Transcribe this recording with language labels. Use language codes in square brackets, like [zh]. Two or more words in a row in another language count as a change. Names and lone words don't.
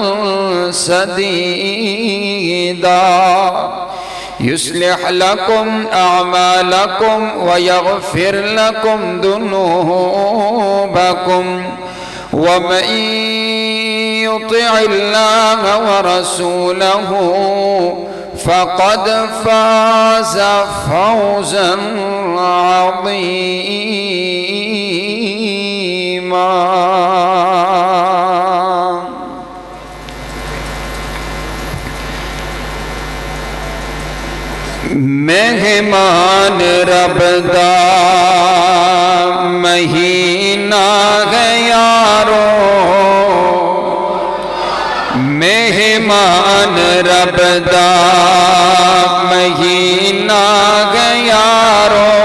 [ar] سديدا يصلح لكم أعمالكم ويغفر لكم ذنوبكم ومن يطع الله ورسوله فقد فاز فوزا عظيما. [pa] مہمان رب دا مہینہ ہے یارو، مہمان مہمان رب دا مہینہ گیارو